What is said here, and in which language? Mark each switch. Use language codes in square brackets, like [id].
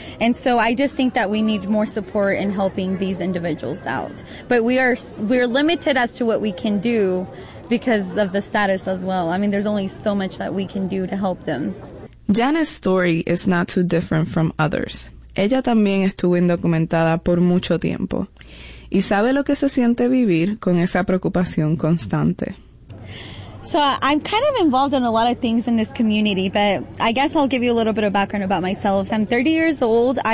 [en] And so I just think that we need more support in helping these individuals out. But we're limited as to what we can do because of the status as well. I mean, there's only so much that we can do to help them. Janet's story is not too different from others. [es] Ella también estuvo indocumentada por mucho tiempo. Y sabe lo que se siente vivir con esa preocupación constante. [en] So I'm kind of involved in a lot of things in this community, but I guess I'll give you a little bit of background about myself. I'm 30 years old. I